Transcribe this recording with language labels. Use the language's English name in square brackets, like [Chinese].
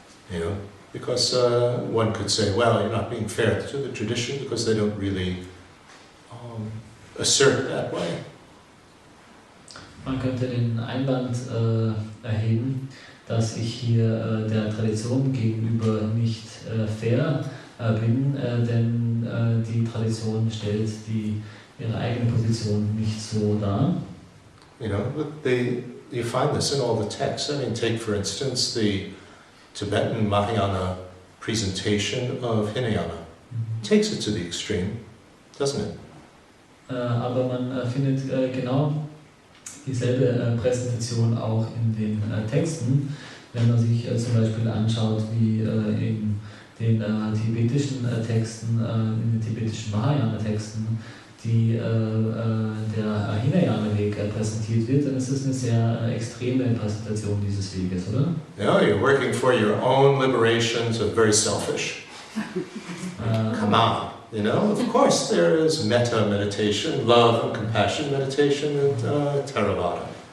[English] You know, because one could say, well, you're not being fair to the tradition because they don't really assert that way. [German] Man könnte den Einwand erheben, dass ich hier der Tradition gegenüber nicht fair bin, denn die Tradition stellt ihre eigene Position nicht so dar. [English] You know, but you find this in all the texts. I mean, take for instance the Tibetan Mahayana presentation of Hinayana. It takes it to the extreme, doesn't it? [German] Aber man findet genau dieselbe Präsentation auch in den Texten, wenn man sich zum Beispiel anschaut, wie in den tibetischen Texten, in den tibetischen Mahayana-Texten, der Hinayana-Weg präsentiert wird, dann ist es eine sehr extreme Präsentation dieses Weges, oder? [English] Yeah, you're working for your own liberation, so very selfish. Come on, you know, of course there is metta meditation, love and compassion meditation and Theravada.